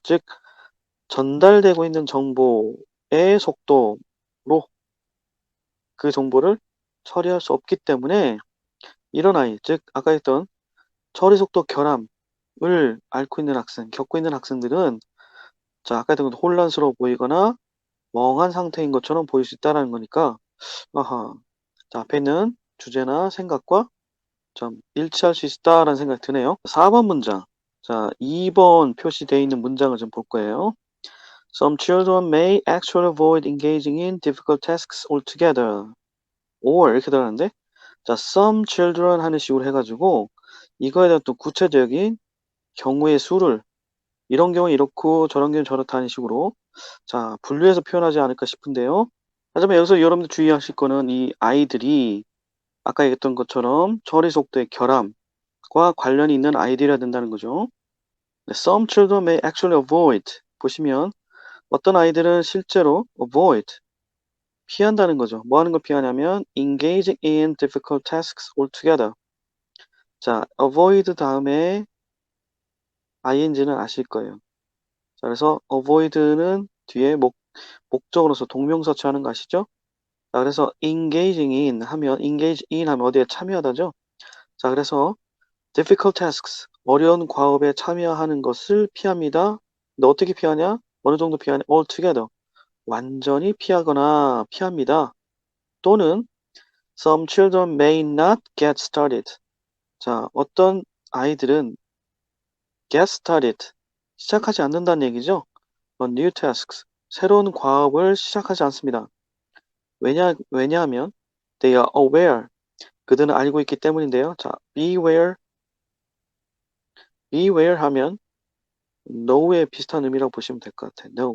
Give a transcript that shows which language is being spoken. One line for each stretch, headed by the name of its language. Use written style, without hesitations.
Korean: 즉, 전달되고 있는 정보의 속도로 그 정보를 처리할 수 없기 때문에 이런 아이, 즉 아까 했던 처리 속도 결함을 앓고 있는 학생, 겪고 있는 학생들은 자, 아까 했던 혼란스러워 보이거나 멍한 상태인 것처럼 보일 수 있다는 거니까 아하, 자, 앞에 있는 주제나 생각과 좀 일치할 수 있다라는 생각이 드네요. 4번 문장. 자, 2번 표시되어 있는 문장을 좀 볼 거예요.
English: Some children may actually avoid engaging in difficult tasks altogether.
Korean: or 이렇게 들어가는데 자,
English: some children
Korean: 하는 식으로 해가지고 이거에 대한 또 구체적인 경우의 수를 이런 경우 이렇고 저런 경우 저렇다 하는 식으로 자, 분류해서 표현하지 않을까 싶은데요. 하지만 여기서 여러분들 주의하실 거는 이 아이들이 아까 얘기했던 것처럼 처리 속도의 결함과 관련이 있는 아이들이어야 된다는 거죠.
English: 네, some children may actually avoid.
Korean: 보시면 어떤 아이들은 실제로 avoid, 피한다는 거죠. 뭐 하는 걸 피하냐면
English: engaging in difficult tasks altogether.
Korean: 자, avoid 다음에 ing는 아실 거예요. 자, 그래서 avoid는 뒤에 목적으로서 동명사 취하는 거 아시죠? 자, 그래서
English: engaging in
Korean: 하면
English: engage in
Korean: 하면 어디에 참여하다죠? 자, 그래서
English: difficult tasks,
Korean: 어려운 과업에 참여하는 것을 피합니다. 근데 어떻게 피하냐? 어느 정도 피하냐? altogether, 완전히 피하거나 피합니다. 또는
English: some children may not get started.
Korean: 자, 어떤 아이들은
English: get started,
Korean: 시작하지 않는다는 얘기죠.
English: on new tasks,
Korean: 새로운 과업을 시작하지 않습니다. 왜냐하면
English: they are aware,
Korean: 그들은 알고 있기 때문인데요. 자, beware 하면 know에 비슷한 의미라고 보시면 될 것 같아요.